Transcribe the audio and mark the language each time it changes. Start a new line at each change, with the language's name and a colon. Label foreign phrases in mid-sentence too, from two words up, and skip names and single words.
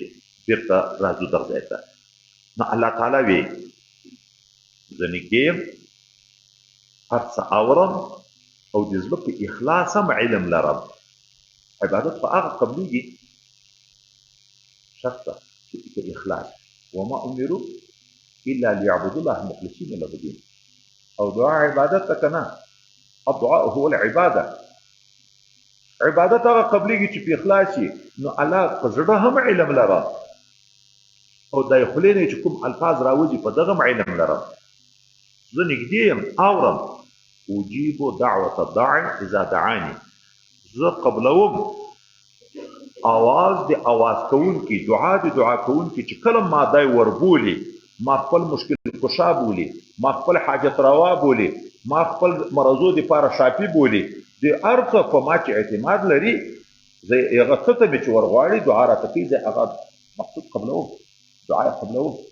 Pashto: بېرته راځو دغه ځای ته. نو الله تعالی وی زه نږدې یم، هر څه اورم او د زړه په اخلاص هم علم لرم. عبادت په هغه قبلېږي شرط ده چې په اخلاص.
Arabic: وما امروا الا ليعبدوا الله مخلصين له الدين.
Pashto: او دعا عبادت ته که نه،
Arabic: الدعاء هو العباده.
Pashto: عبادت هغه قبلېږي چې په اخلاص وي. نو الله په زړه هم علم لرم او د خولې نه چې کوم الفاظ راوځي په دغه هم علم لرم. زه نږدې یم، اورم.
Arabic: اجیب دعوة الداعي اذا دعاني.
Pashto: زه قبلوم آواز د آواز کوونکي، دعا د دعا کوونکي چې کله ما دی وربولي، ما خپل مشکل کشا بولي، ما خپل حاجت روا بولي، ما خپل مرضو دپاره شافي بولي، د هر څه په ما چې اعتماد لري، زه هغه څه ته مې چې ورغواړي دعا راته کوي، زه هغه مقصود قبلوم، دعا یې قبلوم.